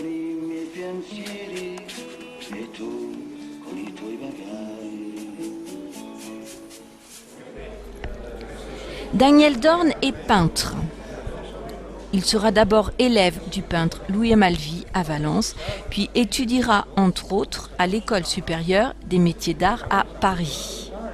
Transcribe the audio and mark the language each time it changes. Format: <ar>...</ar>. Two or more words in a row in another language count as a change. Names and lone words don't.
<it>i miei pensieri e tu con i tuoi bagagli.</it> <fr>Daniel Dorn est peintre. Il sera d'abord élève du peintre Louis Amalvi à Valence, puis étudiera entre autres à l'École supérieure des métiers d'art à Paris.</fr>